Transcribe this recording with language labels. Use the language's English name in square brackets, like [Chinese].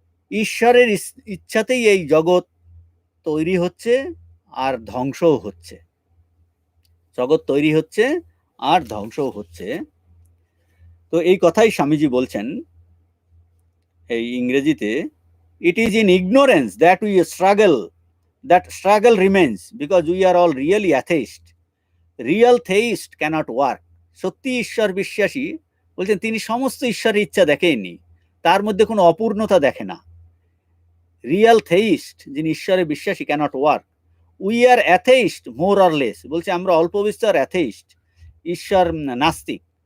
[Bangla] ঈশ্বরের ইচ্ছাতেই এই জগৎ তৈরি হচ্ছে আর ধ্বংসও হচ্ছে, জগৎ তৈরি হচ্ছে আর ধ্বংসও হচ্ছে। তো এই কথাই স্বামীজি বলছেন এই ইংরেজিতে, [English] It is in ignorance that we struggle, that struggle remains, because we are all really atheist. Real theist cannot work. [Bangla] সত্যি ঈশ্বর বিশ্বাসী বলছেন তিনি সমস্ত ঈশ্বরের ইচ্ছা দেখেননি, তার মধ্যে কোনো অপূর্ণতা দেখে না। [English] real theist, [Bangla] যিনি ঈশ্বরে বিশ্বাসী, [English] Cannot work. We are atheist more or less, [Bangla] বলছে আমরা অল্প বিস্তর অ্যাথেইস্ট, ঈশ্বর নাস্তিক।